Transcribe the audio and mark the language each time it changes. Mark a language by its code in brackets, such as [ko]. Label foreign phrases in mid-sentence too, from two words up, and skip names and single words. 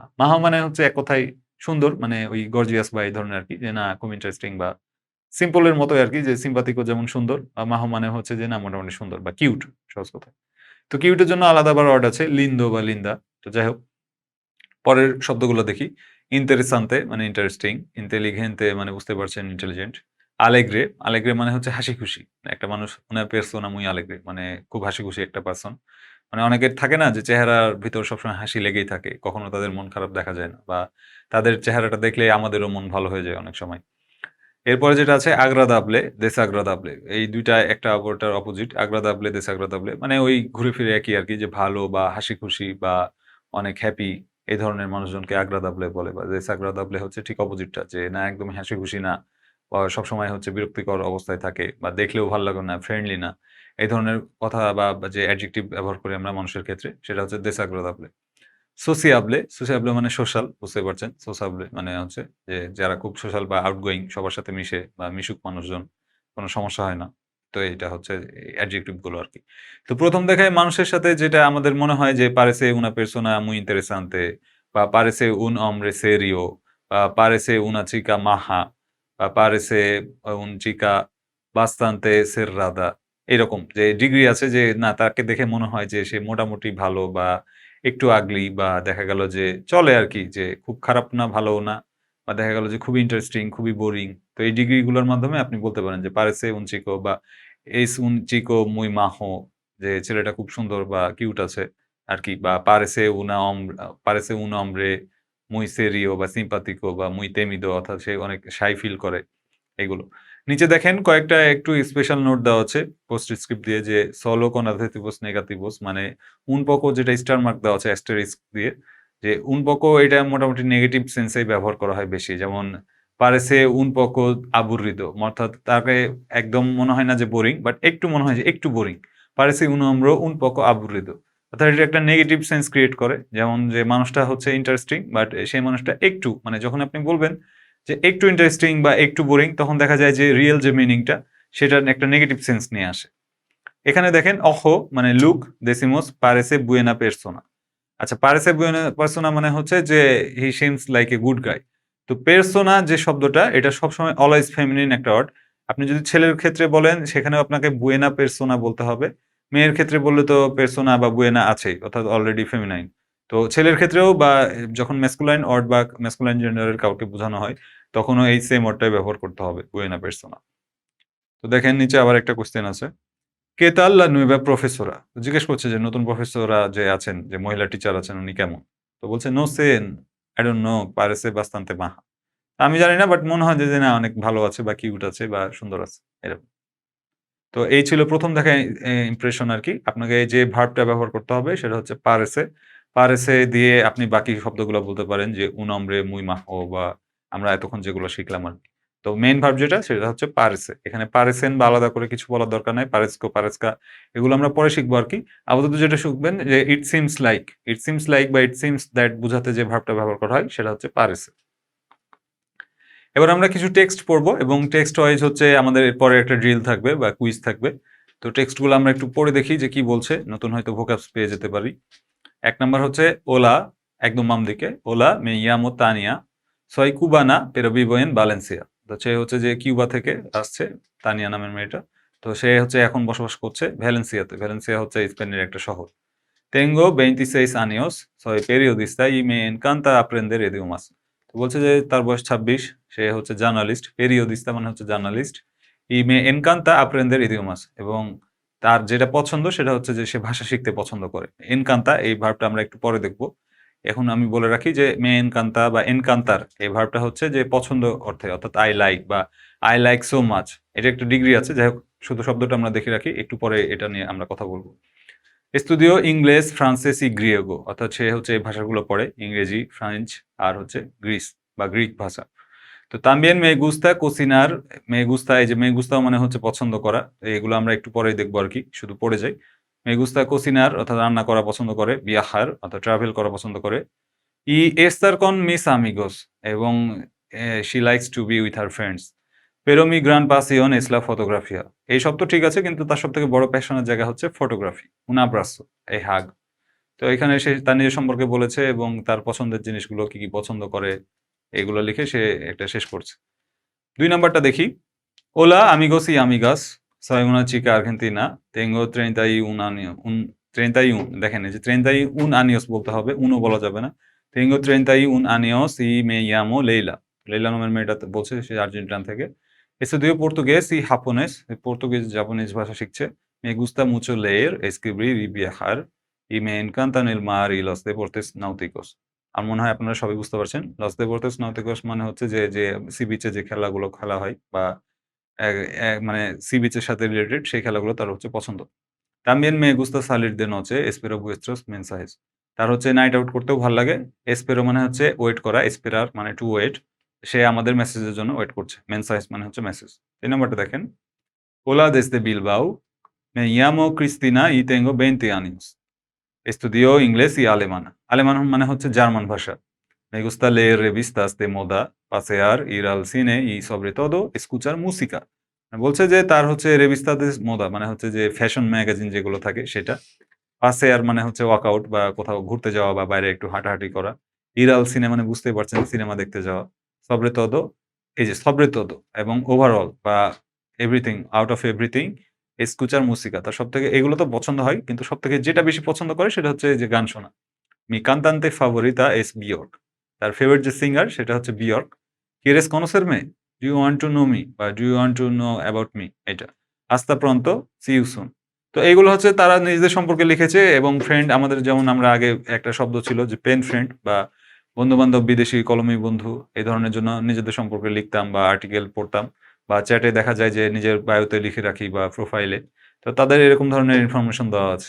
[bn] মাহো মানে হচ্ছে এক কথায় সুন্দর, মানে ওই গর্জিয়াস বা এই ধরনের আরকি, যে না খুব ইন্টারেস্টিং বা সিম্পল এর মতোই আরকি, যে সিম্পাথিকো যেমন সুন্দর, মাহো মানে হচ্ছে যে না মোটামুটি সুন্দর বা কিউট, সহজ কথায়। তো কিউট এর জন্য আলাদা আবার ওয়ার্ড আছে, লিন্দো বা লিন্দা। তো যাই হোক, পরের শব্দগুলো দেখি। ইন্টারেসান্তে মানে ইন্টারেস্টিং, ইন্টেলিগেন্তে মানে বুঝতে পারছেন ইন্টেলিজেন্ট। আলেগ্রে, আলেগ্রে মানে হচ্ছে হাসিখুশি। একটা মানুষ [es] una persona muy alegre [bn] মানে খুব হাসিখুশি একটা পারসন। মানে অনেকের থাকে না যে চেহারার ভিতর সবসময় হাসি লেগেই থাকে। কখনো তাদের মন খারাপ দেখা যায় না, বা তাদের চেহারাটা দেখলে আমাদেরও মন ভালো হয়ে যায় অনেক সময়। এরপরে যেটা আছে [es] agradable, desagradable [bn] এই ২ টা একটা অপরটার অপোজিট। [es] agradable, desagradable [bn] মানে ওই ঘুরে ফিরে একই আরকি যে ভালো বা হাসিখুশি বা অনেক হ্যাপি এই ধরনের মানুষজনকে agradable বলে বা desagradable হচ্ছে ঠিক অপোজিটটা যে না একদমই হাসিখুশি না বা সবসময় হচ্ছে বিরক্তিকর অবস্থায় থাকে বা দেখলেও ভাল লাগে না, ফ্রেন্ডলি না। এই ধরনের কথা বা যে অ্যাডজেক্টিভ ব্যবহার করি আমরা মানুষের ক্ষেত্রে সেটা হচ্ছে desagradable। sociable মানে সোশ্যাল বুঝতেই পারছেন। sociable মানে হচ্ছে যে যারা খুব সোশ্যাল বা আউটগোয়িং সবার সাথে মিশে বা মিশুক মানুষজন, কোন সমস্যা হয় না। তো এটা হচ্ছে অ্যাডজেক্টিভ গুলো আরকি। তো ১ম দেখায় মানুষের সাথে যেটা আমাদের মনে হয় যে [es] parece una persona muy interesante [bn] বা [es] parece un hombre serio [bn] বা [es] parece una chica maja [bn] বা [es] parece un chica bastante cerrada [bn] এরকম যে ডিগ্রি আছে যে না তাকে দেখে মনে হয় যে সে মোটামুটি ভালো বা একটু আগলি বা দেখা গেল যে চলে আরকি যে খুব খারাপ না, ভালোও না বা দেখা গেল যে খুবই ইন্টারেস্টিং, খুবই বোরিং। তো এই ডিগ্রি গুলোর মাধ্যমে আপনি বলতে পারেন যে [es] parece un chico [bn] বা [es] es un chico muy majo [bn] যে ছেলেটা খুব সুন্দর বা কিউট আছে আরকি বা [es] parece un hombre muy serio [bn] বা simpático বা [es] muy temido [bn] অর্থাৎ সে অনেক শাই ফিল করে এগুলো। নিচে দেখেন কয়েকটা একটু স্পেশাল নোট দেওয়া আছে পোস্টস্ক্রিপ্ট দিয়ে যে [es] solo con adjetivos negativos [bn] মানে [es] un poco [bn] যেটা [en] star mark [bn] দেওয়া আছে অ্যাস্টেরিস্ক দিয়ে যে [es] un poco [bn] এটা মোটামুটি [en] negative sense [bn] ব্যবহার করা হয় বেশি। যেমন [es] parece un poco aburrido [bn] অর্থাৎ তাকে একদম মনে হয় না যে বোরিং বাট একটু মনে হয় যে একটু বোরিং। [es] parece un hombre un poco aburrido [bn] অর্থাৎ এটা একটা [en] negative sense create [bn] করে। যেমন যে মানুষটা হচ্ছে ইন্টারেস্টিং বাট সেই মানুষটা একটু মানে যখন আপনি বলবেন যে একটু ইন্টারেস্টিং বা একটু বোরিং তখন দেখা যায় যে রিয়েল যে মিনিংটা সেটার একটা [en] negative sense [bn] নিয়ে আসে। এখানে দেখেন ojo মানে লুক [es] decimos parece buena persona [bn] আচ্ছা [es] parece buena persona [bn] মানে হচ্ছে যে [en] he seems like a good guy [bn] তো persona যে শব্দটা এটা সবসময় [en] always feminine [bn] একটা ওয়ার্ড। আপনি যদি ছেলের ক্ষেত্রে বলেন সেখানেও আপনাকে [es] buena persona [bn] বলতে হবে। মেয়ের ক্ষেত্রে বললে তো persona বা buena আছেই অর্থাৎ [en] already feminine. [bn] তো ছেলের ক্ষেত্রেও বা যখন [en] masculine word [bn] বা masculine জেন্ডারের কাউকে বোঝানো হয় তখনও এই [en] same word [bn] ব্যবহার করতে হবে [es] buena persona। [bn] তো দেখেন নিচে আবার একটা কোয়েশ্চেন আছে। [es] ¿Qué tal la nueva profesora? [bn] জিজ্ঞেস করছে যে নতুন প্রফেসররা যে আছেন, যে মহিলা টিচার আছেন উনি কেমন? তো বলছে [es] No sé [en] I don't know [es] parece bastante maja. [bn] আমি জানি না বাট মনে হয় যে না অনেক ভালো আছে বা কিউট আছে বা সুন্দর আছে। এরকম। তো এই ছিল ১ম দেখায় ইমপ্রেশন আরকি। আপনাকে যে ভার্বটা ব্যবহার করতে হবে সেটা হচ্ছে পারেসে। পারেসে দিয়ে আপনি বাকি শব্দগুলো বলতে পারেন যে [es] un hombre muy majo [bn] বা আমরা এতক্ষণ যেগুলো শিখলাম আরকি। তো মেইন ভার্ব যেটা সেটা হচ্ছে পারেসে। এখানে পারেসেন বা আলাদা করে কিছু বলার দরকার নাই। [es] parezco, parezca [bn] এগুলো আমরা পরে শিখবো আরকি। আপাতত যেটা শিখবেন যে [en] it seems like, it seems like [bn] বা [en] it seems that [bn] বুঝাতে যে ভার্বটা ব্যবহার করা হয় সেটা হচ্ছে পারেসে। এবার আমরা কিছু টেক্সট পড়বো এবং [en] text wise [bn] হচ্ছে আমাদের এরপরে একটা ড্রিল থাকবে বা কুইজ থাকবে। তো টেক্সটগুলো আমরা একটু পড়ে দেখি যে কি বলছে। নতুন হয়তো ভোকাবস পেয়ে যেতে পারি। ১ নাম্বার হচ্ছে ওলা একদম বাম দিকে। [es] ওলা me llamo Tania soy cubana pero vivo en Valencia। [bn] তো সে হচ্ছে যে কিউবা থেকে আসছে তানিয়া নামের মেয়েটা। তো সে হচ্ছে এখন বসবাস করছে ভ্যালেন্সিয়াতে। ভ্যালেন্সিয়া হচ্ছে স্পেনের একটা শহর। [es] Tengo 26 años, soy periodista y me encanta aprender idiomas। [bn] তো বলছে যে তার বয়স ২৬, সে হচ্ছে জার্নালিস্ট, periodista মানে হচ্ছে জার্নালিস্ট। [es] Y me encanta aprender idiomas [bn] এবং তার যেটা পছন্দ সেটা হচ্ছে যে সে ভাষা শিখতে পছন্দ করে। encanta এই ভার্বটা আমরা একটু পরে দেখব। এখন আমি বলে রাখি যে [es] me encanta [bn] বা encantar এই ভার্বটা হচ্ছে যে পছন্দ অর্থে অর্থাৎ [en] I like [bn] বা [en] I like so much [bn] এটা একটা ডিগ্রি আছে। যাই হোক শুধু শব্দটা আমরা দেখে রাখি। একটু পরে এটা নিয়ে আমরা কথা বলব। [es] Estudio inglés, francés y griego [bn] অর্থাৎ সে হচ্ছে এই ভাষাগুলো পড়ে ইংরেজি, ফ্রেঞ্চ আর হচ্ছে গ্রিস বা গ্রিক ভাষা। তো [es] También me gusta cocinar me gusta [bn] এই যে [es] me gusta [bn] মানে হচ্ছে পছন্দ করা। এগুলো আমরা একটু পরেই দেখবো আরকি। শুধু পড়ে যাই। [es] me gusta cocinar [bn] অর্থাৎ রান্না করা পছন্দ করে। বিয়াহার অর্থাৎ ট্রাভেল করা পছন্দ করে। [es] y estar con mis amigos [en] এবং she likes to be with her friends. [es] Pero mi gran pasión es la fotografía [bn] এই সব তো ঠিক আছে কিন্তু তার সবথেকে বড় প্যাশনের জায়গা হচ্ছে ফটোগ্রাফি। [es] Un abrazo, [en] a hug [bn] তো এখানে সে তার নিজের সম্পর্কে বলেছে এবং তার পছন্দের জিনিসগুলো কি পছন্দ করে এগুলো লিখে সে একটা শেষ করছে। [es] ২ নাম্বারটা দেখি। Hola amigos y amigas, soy una chica argentina, tengo 31 años, 31 [bn] দেখেন এই যে [es] 31 años [bn] বলতে হবে, [es] uno [bn] বলা যাবে না। [es] Tengo 31 años y me llamo Leila। [bn] লেইলা নামের মেয়েটা বলছে সে আর্জেন্টিনা থেকে। [es] Estudio portugués y japonés, [bn] পর্তুগিজ জাপানিজ ভাষা শিখছে। [es] Me gusta mucho leer, escribir y viajar y me encantan el mar y los deportes náuticos। [bn] আমার মনে হয় আপনারা সবাই বুঝতে পারছেন। [es] Los deportes náuticos [bn] মানে হচ্ছে যে [en] sea beach [bn] যে খেলাগুলো খেলা হয় বা এ এ মানে [en] sea beach [bn] সাথে রিলেটেড সেই খেলাগুলো তার হচ্ছে পছন্দ। [es] También me gusta salir de noche, espero vuestros mensajes. [bn] তার হচ্ছে [en] night out [bn] করতেও ভাল লাগে। Espero মানে হচ্ছে ওয়েট করা, esperar মানে [en] to wait. [bn] সে আমাদের মেসেজের জন্য ওয়েট করছে। Mensajes মানে হচ্ছে মেসেজ। ৩ নাম্বারটা দেখেন। [es] Hola desde Bilbao. Me llamo Cristina y tengo 20 años. Estudio inglés y alemán. [bn] আলেমান মানে হচ্ছে জার্মান ভাষা। Me gusta leer revistas de moda, pasear, ir al cine y sobre todo escuchar música. বলছে যে তার হচ্ছে [es] revista de moda [bn] মানে হচ্ছে যে [en] fashion magazine [bn] যেগুলো থাকে সেটা। পাসেয়ার মানে হচ্ছে ওয়ার্কআউট বা কোথাও ঘুরতে যাওয়া বা বাইরে একটু হাঁটাহাঁটি করা। [es] ir al cine [bn] মানে বুঝতেই পারছেন সিনেমা দেখতে যাওয়া। [es] sobre todo [bn] এই যে [es] sobre todo [bn] এবং ওভারঅল বা এভরিথিং [en] out of everything [es] escuchar música [bn] তার সবথেকে এগুলো তো পছন্দ হয় কিন্তু সবথেকে যেটা বেশি পছন্দ করে সেটা হচ্ছে এই যে গান শোনা। [es] Mi cantante favorita es Björk. [bn] তার ফেভারিট যে সিঙ্গার সেটা হচ্ছে বিয়র্ক। [es] ¿Quieres conocerme? [en] Do you want to know me? বা Do you want to know about me? [es] এটা। Hasta pronto, [en] see you soon. [bn] তো এইগুলো হচ্ছে তারা নিজেদের সম্পর্কে লিখেছে এবং ফ্রেন্ড আমাদের যেমন আমরা আগে একটা শব্দ ছিল যে [en] pen friend [bn] বা বন্ধু-বান্ধব, বিদেশি কলমি বন্ধু এই ধরনের জন্য নিজেদের সম্পর্কে লিখতাম বা আর্টিকেল পড়তাম বা চ্যাটে দেখা যায় যে নিজের বায়োতে লিখে রাখি বা প্রোফাইলে। তো তাদের এরকম ধরনের ইনফরমেশন দেওয়া আছে।